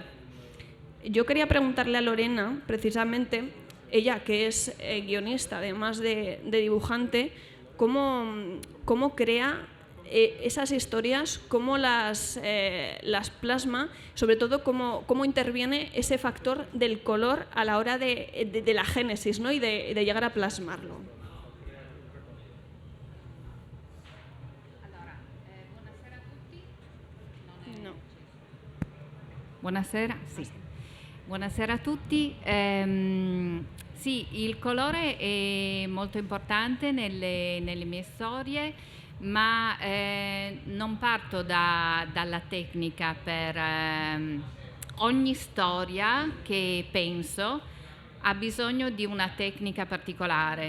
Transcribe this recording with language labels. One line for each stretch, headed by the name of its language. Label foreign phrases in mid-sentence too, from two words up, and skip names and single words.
Spanish: Yo quería preguntarle a Lorena, precisamente, ella que es guionista, además de dibujante, cómo crea esas historias, cómo las plasma, sobre todo cómo interviene ese factor del color a la hora de la génesis, ¿no? Y de llegar a plasmarlo.
Italian: Buonasera a tutti. No. Buonasera, sì. Buonasera a tutti. Sì, il colore è molto importante nelle mie storie, ma non parto dalla tecnica per ogni storia che penso ha bisogno di una tecnica particolare.